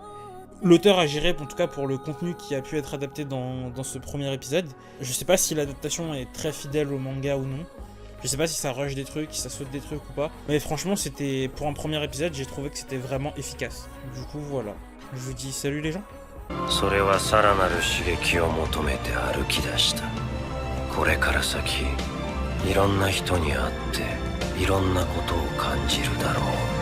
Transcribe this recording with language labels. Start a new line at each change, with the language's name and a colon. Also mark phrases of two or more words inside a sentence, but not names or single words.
French: L'auteur a géré, en tout cas pour le contenu qui a pu être adapté dans ce premier épisode. Je sais pas si l'adaptation est très fidèle au manga ou non. Je sais pas si ça rush des trucs, si ça saute des trucs ou pas. Mais franchement, pour un premier épisode, j'ai trouvé que c'était vraiment efficace. Du coup, voilà. Je vous dis salut les gens.
Japanese: それはさらなる刺激を求めて歩き出した。これから先いろんな人に会っていろんなことを感じるだろう。